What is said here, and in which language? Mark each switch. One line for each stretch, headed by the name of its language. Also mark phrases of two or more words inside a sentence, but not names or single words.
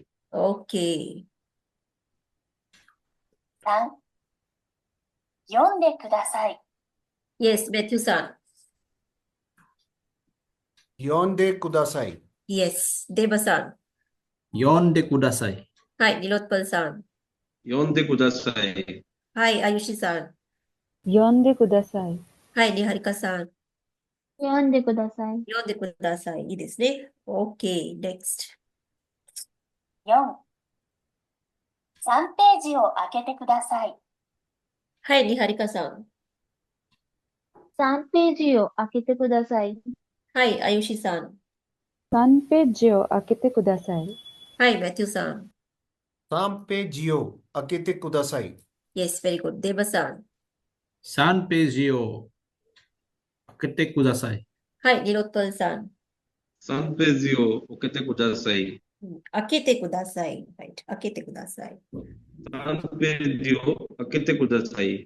English: Okay.
Japanese: 3、読んでください。
English: Yes, Matthew-san.
Japanese: 読んでください.
English: Yes, Deba-san.
Japanese: 読んでください.
English: Hi, Nilotpal-san.
Japanese: 読んでください.
English: Hi, Ayushi-san.
Japanese: 読んでください.
English: Hi, Niharika-san.
Japanese: 読んでください。読んでください。いいですね。
English: OK, next.
Japanese: 4、3ページを開けてください。はい、Niharika-san. 3ページを開けてください。はい、Ayushi-san. 3ページを開けてください。はい、Matthew-san. 3ページを開けてください。
English: Yes, very good. Deba-san.
Japanese: 3ページを開けてください。はい、Nilotpal-san. 3ページを開けてください。開けてください。Right. 開けてください。 3ページを開けてください。